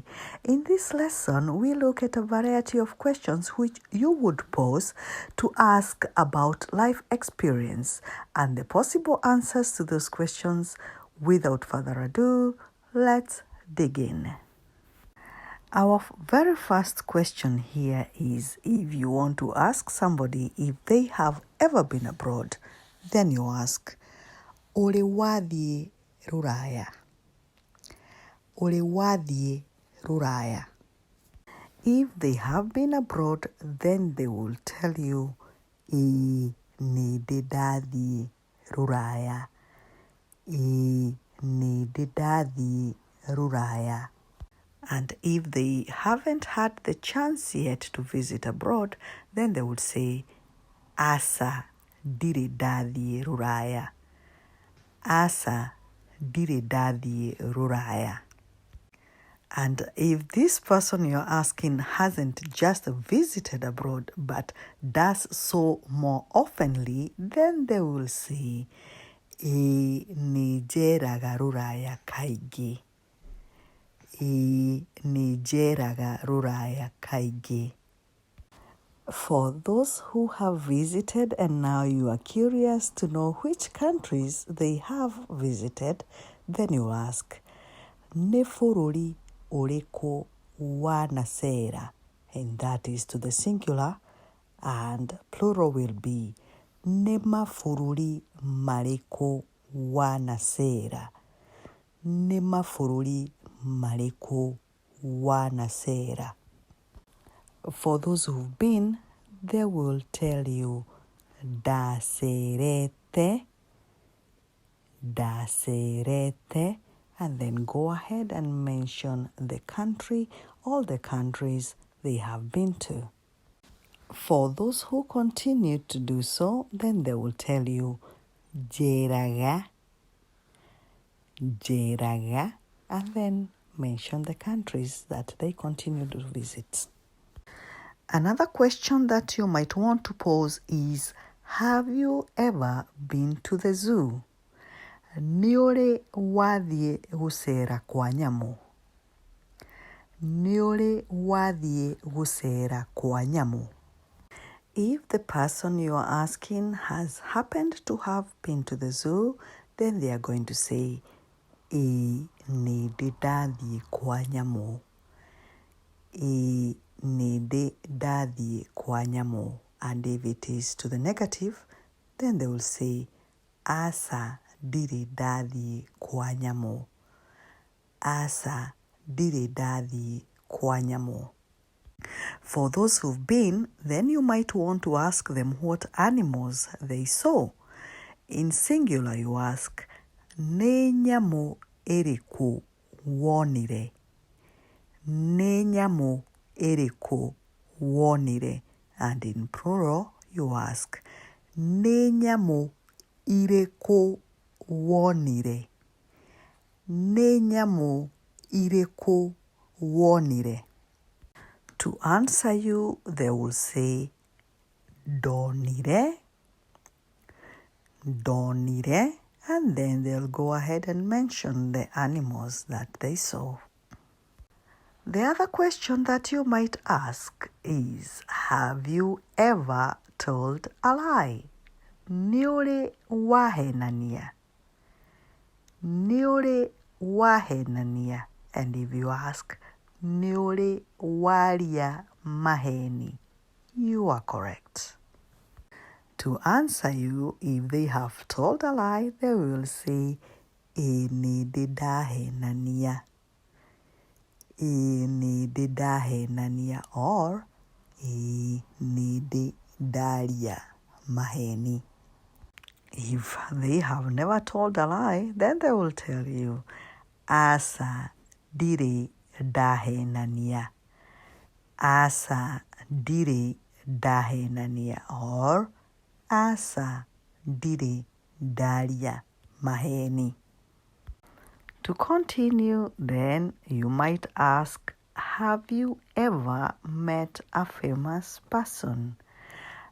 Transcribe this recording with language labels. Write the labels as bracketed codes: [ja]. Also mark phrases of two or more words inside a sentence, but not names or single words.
[en] In this lesson, we look at a variety of questions which you would pose to ask about life experience and the possible answers to those questions. Without further ado, let's dig in. Our very first question here is if you want to ask somebody if they have ever been abroad, then you ask, [ki] Uri wathie ruraya? Uri wathie ruraya? [en] If they have been abroad, then they will tell you, [ki] Ĩĩ nĩndĩ ndathiĩ ruraya. Ĩĩ nĩndĩ ndathiĩ ruraya. [en] And if they haven't had the chance yet to visit abroad, then they would say, [ki] Asa ndirĩ ndathiĩ ruraya. Asa ndirĩ ndathiĩ ruraya. [en] And if this person you're asking hasn't just visited abroad but does so more oftenly, then they will say, [ki] Ĩĩ nĩ njeraga ruraya kaingĩ. Ĩĩ nĩ njeraga ruraya kaingĩ. [en] For those who have visited and now you are curious to know which countries they have visited, then you ask, [ki] nĩ bũrũri ũrĩkũ wanacera? [en] And that is to the singular, and plural will be, [ki] nĩ mabũrũri marĩkũ wanacera? Nĩ mabũrũri marĩkũ wanacera? [en] For those who've been, they will tell you, [ki] ndacerete, ndacerete, [en] and then go ahead and mention the country, all the countries they have been to. For those who continue to do so, then they will tell you, [ki] njeraga, njeraga, [en] and then mention the countries that they continue to visit. Another question that you might want to pose is, have you ever been to the zoo? [ki] Nĩ ũrĩ wathiĩ gũcera kwa nyamũ? Nĩ ũrĩ wathiĩ gũcera kwa nyamũ? [en] If the person you are asking has happened to have been to the zoo, then they are going to say, [ki] Ĩĩ nĩndĩ ndathiĩ kwa nyamũ. Ĩĩ nĩndĩ ndathiĩ kwa nyamũ. [en] And if it is to the negative, then they will say, [ki] Aca ndirĩ ndathiĩ kwa nyamũ. Aca ndirĩ ndathiĩ kwa nyamũ. [en] For those who've been, then you might want to ask them what animals they saw. In singular, you ask, [ki] nĩ nyamũ ĩrĩkũ wonire? Nĩ nyamũ ĩrĩkũ wonire? [en] And in plural, you ask, [ki] nĩ nyamũ irĩkũ wonire? Nĩ nyamũ irĩkũ wonire? [en] To answer you, they will say, [ki] ndonire, ndonire, [en] and then they'll go ahead and mention the animals that they saw. The other question that you might ask is, have you ever told a lie? [ki] Nĩ ũrĩ wahenania? Nĩ ũrĩ wahenania? [en] And if you ask, [ki] nĩ ũrĩ waria maheni? [en] You are correct. To answer you, if they have told a lie, they will say, [ki] Ĩĩ nĩndĩ ndahenania. Ĩĩ nĩndĩ ndahenania, or Ĩĩ nĩndĩ ndaria maheni. [en] If they have never told a lie, then they will tell you, [ki] Aca ndirĩ ndahenania. Aca ndirĩ ndahenania, or Aca ndirĩ ndaria maheni. [en] To continue, then you might ask, have you ever met a famous person?